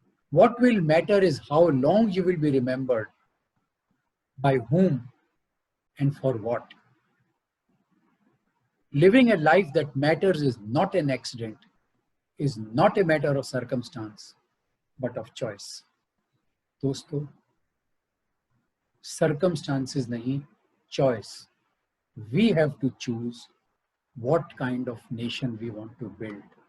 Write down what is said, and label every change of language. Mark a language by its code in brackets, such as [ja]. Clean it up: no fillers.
[en] What will matter is how long you will be remembered, by whom, and for what. Living a life that matters is not an accident, is not a matter of circumstance, but of choice. [hi] दोस्तों, circumstances नहीं, choice. [en] We have to choose what kind of nation we want to build.